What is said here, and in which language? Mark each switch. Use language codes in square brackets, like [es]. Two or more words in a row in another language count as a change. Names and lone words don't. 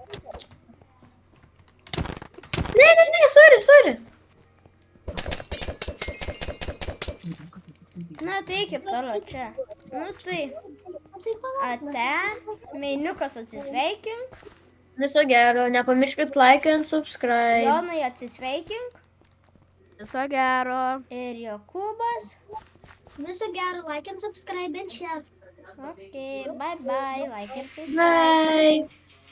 [lt] Ne, sorry. Na, ateikit toliau čia. Nu tai, Tai palauk. ate, Meiniukas atsisveikink, Viso gero. Nepamirškit [en] like and subscribe. [lt] Jonai atsisveikink Viso gero. ir Jokūbas. Viso gero, [en] like and subscribe and share. Ok, bye, like ir subscribe. Bye.